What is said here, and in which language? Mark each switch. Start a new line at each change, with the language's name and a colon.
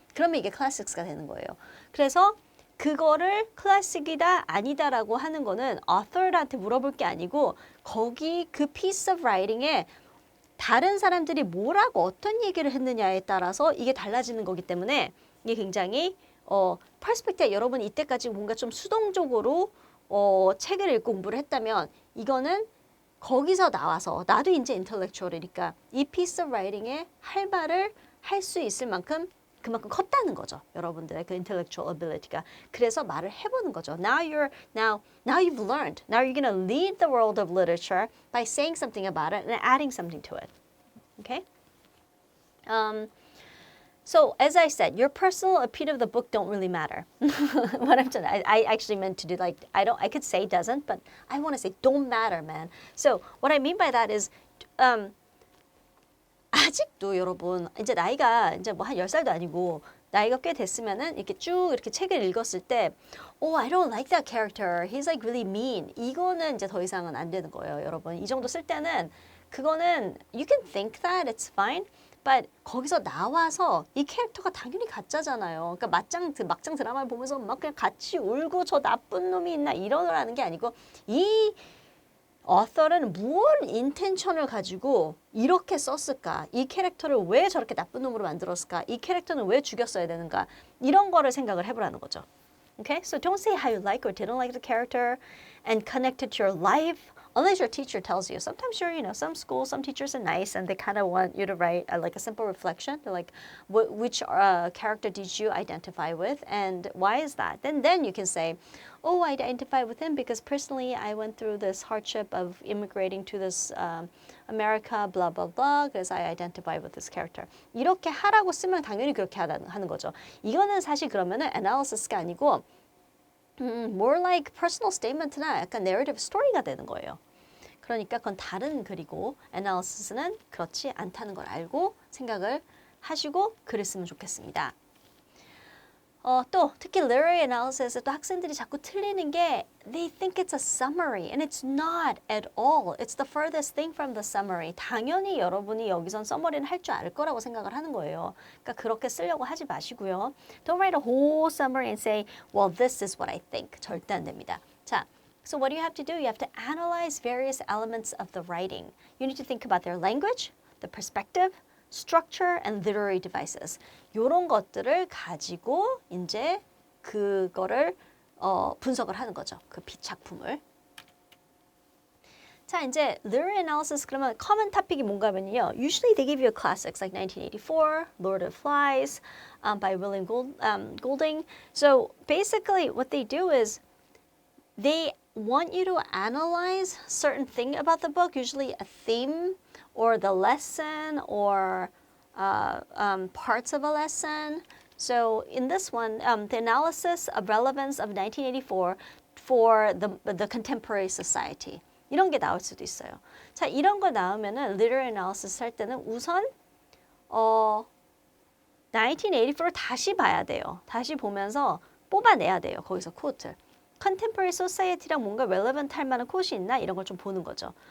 Korean: 그러면 이게 classics가 되는 거예요. 그래서 그거를 클래식이다 아니다라고 하는 거는 author한테 물어볼 게 아니고 거기 그 piece of writing에 다른 사람들이 뭐라고 어떤 얘기를 했느냐에 따라서 이게 달라지는 거기 때문에 이게 굉장히 perspective 여러분 이때까지 뭔가 좀 수동적으로 책을 읽고 공부를 했다면 이거는 거기서 나와서 나도 이제 intellectual이니까 이 piece of writing에 할 말을 할 수 있을 만큼 그만큼 컸다는 거죠. 여러분들의 그 intellectual ability가. 그래서 말을 해보는 거죠.
English: Now you've learned. Now you're gonna lead the world of literature by saying something about it and adding something to it. Okay? So as I said, your personal opinion of the book don't really matter. What I'm saying, I actually meant to do like I could say doesn't, but I want to say don't matter, man.
Korean: So what I mean by that is 아직도 여러분 이제 나이가 이제 뭐 한 10살도 아니고 나이가 꽤 됐으면은 이렇게 쭉 이렇게 책을 읽었을 때
English: Oh, I don't like that character. He's like really mean.
Korean: 이거는 이제 더 이상은 안 되는 거예요, 여러분. 이 정도 쓸 때는 그거는
English: you can think that it's fine.
Korean: But 거기서 나와서 이 캐릭터가 당연히 가짜잖아요. 그러니까 막장 드라마를 보면서 막 그냥 같이 울고 저 나쁜 놈이 있나 이러라는 게 아니고 이 author는 무엇 인텐션을 가지고 이렇게 썼을까? 이 캐릭터를 왜 저렇게 나쁜 놈으로 만들었을까? 이 캐릭터는 왜 죽였어야 되는가? 이런 거를 생각을 해보라는 거죠.
English: Okay? So don't say how you like or didn't like the character and connect it to your life. Unless your teacher tells you. Sometimes some schools, some teachers are nice and they kind of want you to write like a simple reflection. They're like, which character did you identify with and why is that? Then you can say, oh, I identify with him because personally I went through this hardship of immigrating to this America, blah, blah, blah.
Korean: 그래서
English: I identify with this character.
Korean: 이렇게 하라고 쓰면 당연히 그렇게 하는 거죠. 이거는 사실 그러면은 analysis가 아니고 more like personal statement나 약간 narrative story가 되는 거예요. 그러니까 그건 다른 글이고 analysis는 그렇지 않다는 걸 알고 생각을 하시고 글을 쓰면 좋겠습니다. 또 특히 literary analysis에 또 학생들이 자꾸 틀리는 게
English: they think it's a summary and it's not at all. It's the furthest thing from the summary.
Korean: 당연히 여러분이 여기선 summary는 할 줄 알 거라고 생각을 하는 거예요. 그러니까 그렇게 쓰려고 하지 마시고요.
English: Don't write a whole summary and say, well, this is what I think.
Korean: 절대 안 됩니다.
English: 자, so what do you have to do? You have to analyze various elements of the writing. You need to think about their language, the perspective, structure and literary devices.
Korean: 이런 것들을 가지고 이제 그거를 분석을 하는 거죠. 그 작품을. 자, 이제 literary analysis 그러면 common topic이 뭔가 하면요.
English: Usually they give you classics like 1984, Lord of Flies by William Golding. So basically what they do is they want you to analyze certain thing about the book, usually a theme or the lesson or parts of a lesson. So in this one, the analysis of relevance of 1984 for the contemporary society.
Korean: 이런 게 나올 수도 있어요. 자, 이런 거 나오면은 literary analysis 할 때는 우선 1984를 다시 봐야 돼요. 다시 보면서 뽑아내야 돼요. 거기서 코트. contemporary society랑 뭔가 relevant 할 만한 콧이 있나 이런 걸 좀 보는 거죠.